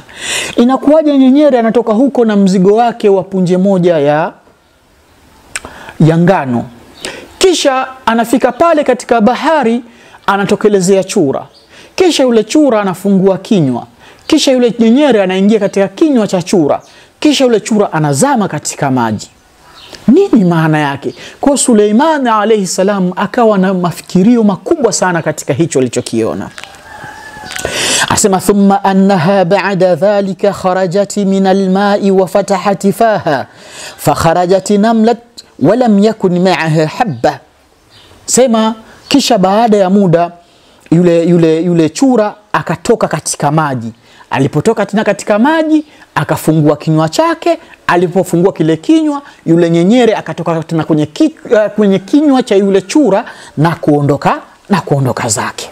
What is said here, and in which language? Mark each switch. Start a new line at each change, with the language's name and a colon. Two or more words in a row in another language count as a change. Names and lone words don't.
Swahili: Inakuwaje nyenyere anatoka huko na mzigo wake wa punje moja ya ngano, kisha anafika pale katika bahari anatokelezea chura, kisha yule chura anafungua kinywa, kisha yule nyenyere anaingia katika kinywa cha chura, kisha yule chura anazama katika maji. Nini maana yake? Kwa Suleiman
Arabic: عليه السلام
Swahili: akawa na mafikirio makubwa sana katika hicho alichokiona.
Arabic: Asema ثم إنها بعد ذلك خرجت من الماء وفتحت فاها فخرجت نملة ولم يكن معها حبة.
Swahili: Sema kisha baada ya muda yule chura akatoka katika maji. Alipotoka tena katika maji akafungua kinywa chake. Alipofungua kile kinywa, yule nyenyere akatoka tena kwenye kinywa cha yule chura na kuondoka zake.